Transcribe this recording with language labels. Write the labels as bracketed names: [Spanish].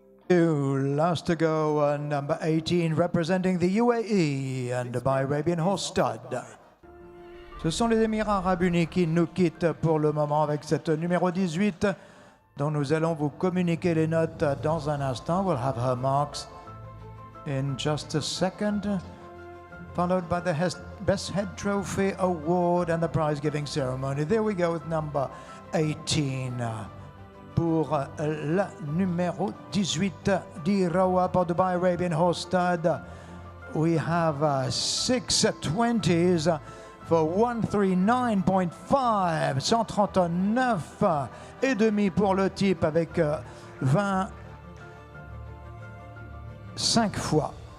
[English] Last to go, number 18, representing the UAE and Dubai Arabian Horse Stud. [French] Ce sont les Émirats Arabes Unis qui nous quittent pour le moment avec cette numéro 18, dont nous allons vous communiquer les notes dans un instant. [English] We'll have her marks in just a second, followed by the Best Head Trophy Award and the prize-giving ceremony. There we go with number 18. [French] Pour la numéro 18 d'Irawa pour Dubai Arabian Horse Stud, [English] we have 620s for 139.5, [French] 139 et demi pour le type avec 25 fois.